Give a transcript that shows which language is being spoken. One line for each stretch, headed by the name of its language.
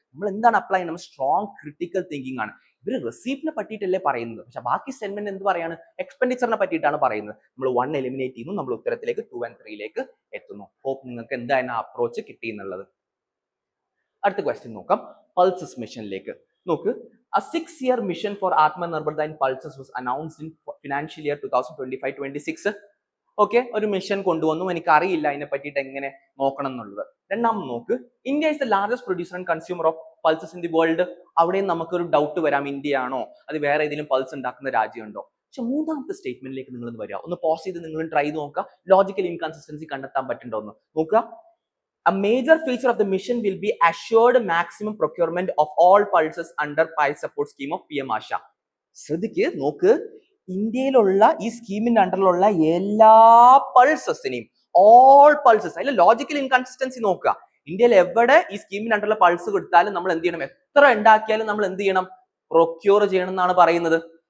Malayalam: നമ്മൾ എന്താണ് അപ്ലൈ ചെയ്യുന്നത്, നമ്മൾ സ്ട്രോങ് ക്രിട്ടിക്കൽ തിങ്കിങ് ആണ്. ഇവര് റെസീപ്റ്റിനെ പറ്റിയിട്ടല്ലേ പറയുന്നത്, പക്ഷെ ബാക്കി സ്റ്റേറ്റ്മെന്റ് എന്ത് പറയാണ്, എക്സ്പെൻഡിച്ചറിനെ പറ്റിയിട്ടാണ് പറയുന്നത്. നമ്മൾ 1 എലിമിനേറ്റ് ചെയ്യുന്നു, നമ്മൾ ഉത്തരത്തിലേക്ക് 2 and 3 എത്തുന്നു. ഹോപ്പ് നിങ്ങൾക്ക് എന്തായാലും അപ്രോച്ച് കിട്ടി എന്നുള്ളത്. അടുത്ത ക്വസ്റ്റ്യൻ നോക്കാം, പൾസസ് മിഷനിലേക്ക് നോക്ക്.
English: A 6-year mission for Atmanirbharta in Pulses was announced in financial year 2025-26.
Malayalam: Okay, ഒരു മിഷൻ കൊണ്ടുവന്നു. എനിക്ക് അറിയില്ല അതിനെ പറ്റിയിട്ട് എങ്ങനെ നോക്കണം എന്നുള്ളത്. രണ്ടാമത് നോക്ക്,
English: India is the largest producer and consumer of pulses in the world.
Malayalam: അവിടെയും നമുക്കൊരു ഡൗട്ട് വരാം, ഇന്ത്യ ആണോ, അത് വേറെ ഏതെങ്കിലും പൾസ് ഉണ്ടാക്കുന്ന രാജ്യമുണ്ടോ. പക്ഷെ മൂന്നാമത്തെ സ്റ്റേറ്റ്മെന്റിലേക്ക് നിങ്ങൾ വരിക, ഒന്ന് പോസ് ചെയ്ത് നിങ്ങൾ ട്രൈ ചെയ്ത് നോക്കുക, ലോജിക്കൽ ഇൻകൺസിസ്റ്റൻസി കണ്ടെത്താൻ പറ്റുന്നുണ്ടോ എന്ന് നോക്കുക.
English: A major feature of the mission will be assured maximum procurement of all pulses under pulse support scheme of PM ASHA.
Malayalam: ശ്രദ്ധിക്ക്, നോക്ക്, ഇന്ത്യയിലുള്ള ഈ സ്കീമിന്റെ അണ്ടറിലുള്ള എല്ലാ പൾസസിനെയും, ഓൾ പൾസസ്, അതിൽ ലോജിക്കൽ ഇൻകൺസിസ്റ്റൻസി നോക്കുക. ഇന്ത്യയിൽ എവിടെ ഈ സ്കീമിന്റെ അണ്ടറിലുള്ള പൾസ് കൊടുത്താലും നമ്മൾ എന്ത് ചെയ്യണം, എത്ര ഉണ്ടാക്കിയാലും നമ്മൾ എന്ത് ചെയ്യണം, പ്രൊക്യൂർ ചെയ്യണം എന്നാണ് പറയുന്നത്.